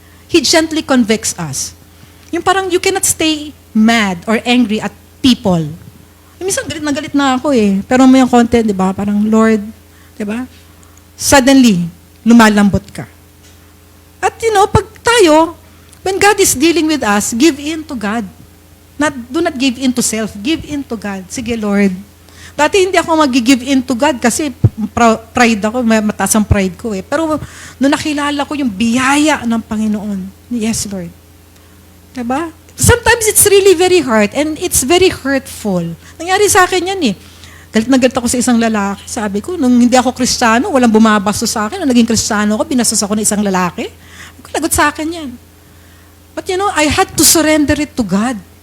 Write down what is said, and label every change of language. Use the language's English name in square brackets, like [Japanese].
[English] He gently convicts us. [Filipino] Yung parang [English] you cannot stay mad or angry at people. [Filipino] Minsan galit na ako eh. Pero may content, di ba? Parang, Lord, di ba? [English] Suddenly, [Filipino] lumalambot ka. At [English] you know, [Filipino] pag tayo, [English] when God is dealing with us, give in to God. Do not give in to self. Give in to God. [Filipino] Sige, [English] Lord. [Filipino] Dati hindi ako mag-give [English] in to God [Filipino] kasi pride ako, mataas ang pride ko eh. Pero nung nakilala ko yung biyaya ng Panginoon, [English] yes, [Filipino] Lord. Diba? [English] Sometimes it's really very hard and it's very hurtful. [Filipino] Nangyari sa akin yan eh. Galit na galit ako sa isang lalaki. Sabi ko, nung hindi ako Kristiyano, walang bumabasto sa akin. Nung naging Kristiyano ako, binastos ako ng isang lalaki. Lagot sa akin yan. [English] But you know, I had to surrender it to God.